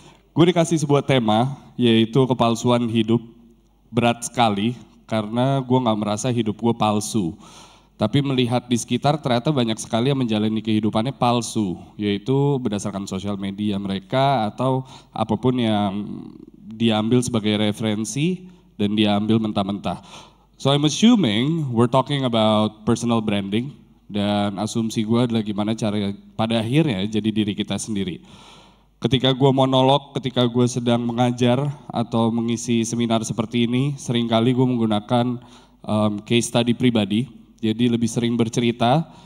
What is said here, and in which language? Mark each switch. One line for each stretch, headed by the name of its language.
Indonesian: Gue dikasih sebuah tema yaitu kepalsuan hidup. Berat sekali karena gue gak merasa hidup gue palsu. Tapi melihat di sekitar ternyata banyak sekali yang menjalani kehidupannya palsu. Yaitu berdasarkan sosial media mereka atau apapun yang diambil sebagai referensi dan diambil mentah-mentah.
English: So I'm assuming we're talking about personal branding.
Indonesian: Dan asumsi gue adalah gimana cara pada akhirnya jadi diri kita sendiri. Ketika gue monolog, ketika gue sedang mengajar atau mengisi seminar seperti ini, seringkali gue menggunakan case study pribadi. Jadi lebih sering bercerita.